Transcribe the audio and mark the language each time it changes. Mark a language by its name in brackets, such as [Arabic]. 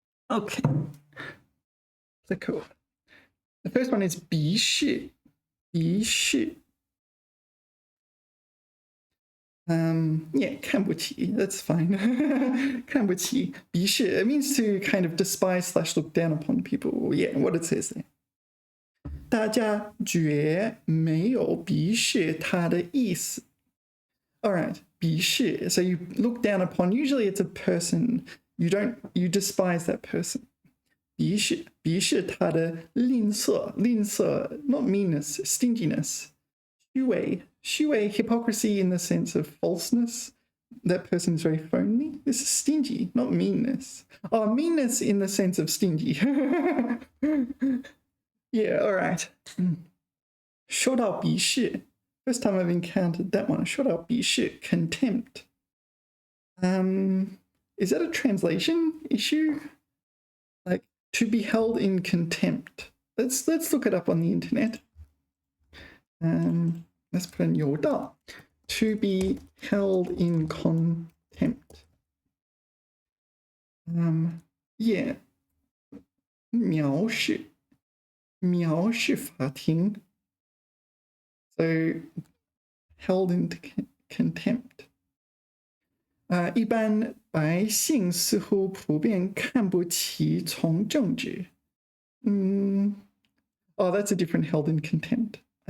[English] Okay. So cool. The first one is 鄙视. [Chinese] 鄙视. [English] Yeah, 看不起.That's fine. [Chinese] 看不起, 鄙视. [English] It means to kind of despise / look down upon people. Yeah, what it says there. [Chinese] 大家绝没有鄙视他的意思. [English] All right, 鄙视. So you look down upon. Usually it's a person. You despise that person. [Chinese] 鄙视, 鄙视他的吝啬, 吝啬, [English] not meanness, stinginess. 虚伪, 虚伪, hypocrisy in the sense of falseness. That person is very phony. This is stingy, not meanness. Oh, meanness in the sense of stingy. Yeah, all right. 受到鄙视. First time I've encountered that one. 受到鄙视, contempt. Is that a translation issue? Like to be held in contempt. Let's look it up on the internet. Let's put in 有道. To be held in contempt. [Chinese] Yeah. 藐视.藐视法庭. [English] So held in contempt. [Chinese] 一般百姓似乎普遍看不起从政治. [English] Oh, that's a different held in contempt.